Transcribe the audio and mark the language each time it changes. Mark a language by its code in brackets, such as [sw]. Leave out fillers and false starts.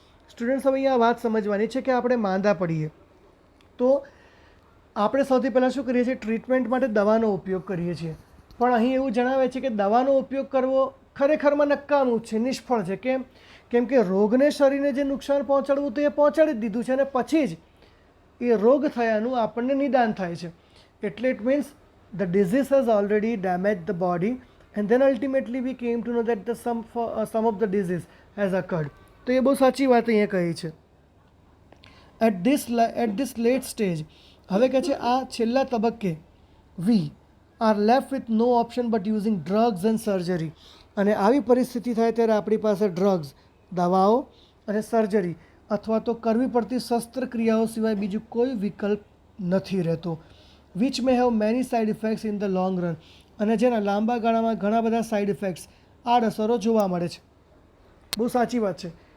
[gu] Students હવે અહીંયા વાત સમજવાની છે કે આપણે માંદા પડીએ તો આપણે સૌથી પહેલાં શું કરીએ છીએ? ટ્રીટમેન્ટ માટે દવાનો ઉપયોગ કરીએ છીએ. પણ અહીં એવું જણાવે છે કે દવાનો ઉપયોગ કરવો ખરેખરમાં નકામું છે, નિષ્ફળ છે. કેમ? કેમ કે રોગને શરીરને જે નુકસાન પહોંચાડવું તો એ પહોંચાડી જ દીધું છે, અને પછી જ એ રોગ થયાનું આપણને નિદાન થાય છે. [en] એટલે it means the disease has already damaged the body, and then ultimately we came to know that some of the disease has occurred. [gu] તો એ બહુ સાચી વાત અહીંયા કહી છે. [en] at this late stage, [gu] હવે કહે છે આ છેલ્લા તબક્કે [en] we are left with no option but using drugs and surgery. [gu] અને આવી પરિસ્થિતિ થાય ત્યારે આપણી પાસે ડ્રગ્સ, દવાઓ અને સર્જરી અથવા તો કરવી પડતી શસ્ત્રક્રિયાઓ સિવાય બીજું કોઈ વિકલ્પ નથી રહેતો. [en] which may have many side effects in the long run, [gu] અને જેના લાંબા ગાળામાં ઘણા બધા સાઇડ ઇફેક્ટ્સ, આડઅસરો જોવા મળે છે. બહુ સાચી વાત છે.